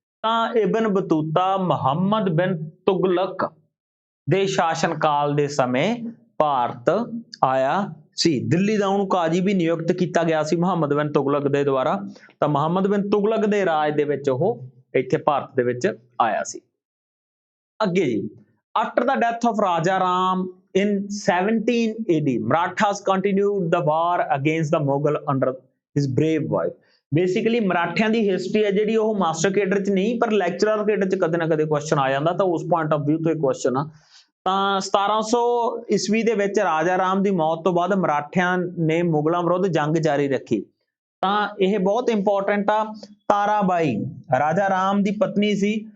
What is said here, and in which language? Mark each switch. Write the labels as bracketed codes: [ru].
[pa] ਤਾਂ ਇਬਨ ਬਤੂਤਾ ਮੁਹੰਮਦ ਬਿਨ ਤੁਗਲਕ ਦੇ ਸ਼ਾਸਨ ਕਾਲ ਦੇ ਸਮੇਂ ਭਾਰਤ ਆਇਆ ਸੀ। ਦਿੱਲੀ ਦਾ ਉਹਨੂੰ ਕਾਜੀ ਵੀ ਨਿਯੁਕਤ ਕੀਤਾ ਗਿਆ ਸੀ ਮੁਹੰਮਦ ਬਿਨ ਤੁਗਲਕ ਦੇ ਦੁਆਰਾ। ਤਾਂ ਮੁਹੰਮਦ ਬਿਨ ਤੁਗਲਕ ਦੇ ਰਾਜ ਦੇ ਵਿੱਚ ਉਹ ਇੱਥੇ ਭਾਰਤ ਦੇ ਵਿੱਚ ਆਇਆ ਸੀ। ਅੱਗੇ ਜੀ, [en] After the death of Raja Ram in 17 AD, Marathas continued the war against the Mughal under his brave wife. [pa] Basically ਮਰਾਠਿਆਂ ਦੀ history ਹੈ ਜਿਹੜੀ ਉਹ ਮਾਸਟਰ ਕੇਡਰ ਚ ਨਹੀਂ ਪਰ ਲੈਕਚਰਰ ਕੇਡਰ ਚ ਕਦੇ ਨਾ ਕਦੇ ਕੁਐਸਚਨ ਆ ਜਾਂਦਾ, ਤਾਂ ਉਸ ਪੁਆਇੰਟ ਆਫ ਵਿਊ ਤੋਂ ਇਹ ਕੁਐਸਚਨ ਆ। ਤਾਂ 1700 ਈਸਵੀ ਦੇ ਵਿੱਚ ਰਾਜਾ ਰਾਮ ਦੀ ਮੌਤ ਤੋਂ ਬਾਅਦ ਮਰਾਠਿਆਂ ਨੇ ਮੁਗਲਾਂ ਵਿਰੁੱਧ ਜੰਗ ਜਾਰੀ ਰੱਖੀ। ਤਾਂ ਇਹ ਬਹੁਤ ਇੰਪੋਰਟੈਂਟ ਆ। ਤਾਰਾਬਾਈ ਰਾਜਾ ਰਾਮ ਦੀ ਪਤਨੀ ਸੀ।